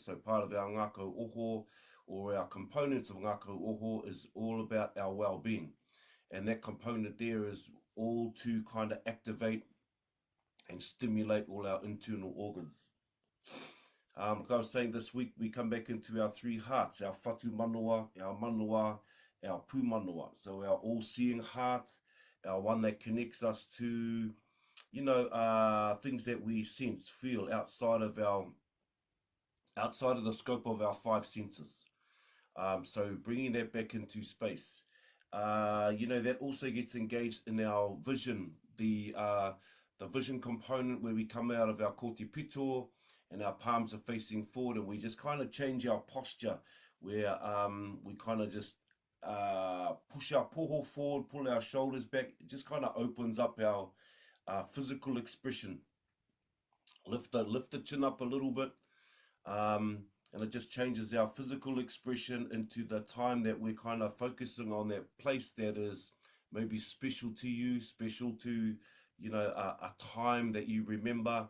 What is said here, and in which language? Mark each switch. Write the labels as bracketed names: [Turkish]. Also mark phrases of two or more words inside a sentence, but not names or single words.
[English] So part of our Ngākau Oho, or our components of Ngākau Oho, is all about our well-being. And that component there is all to kind of activate and stimulate all our internal organs. Like I was saying, this week we come back into our three hearts, our [Māori] whatu manoa, [English] our manoa, our [Māori] pū manoa. [English] So our all-seeing heart, our one that connects us to, you know, things that we sense, feel outside of the scope of our five senses. So bringing that back into space. You know, that also gets engaged in our vision, the vision component, where we come out of our [Māori] kōti pito [English] and our palms are facing forward, and we just kind of change our posture, where we kind of just push our poho forward, pull our shoulders back. It just kind of opens up our physical expression. Lift the chin up a little bit, and it just changes our physical expression into the time that we're kind of focusing on that place that is maybe special to you, special to, you know, a time that you remember.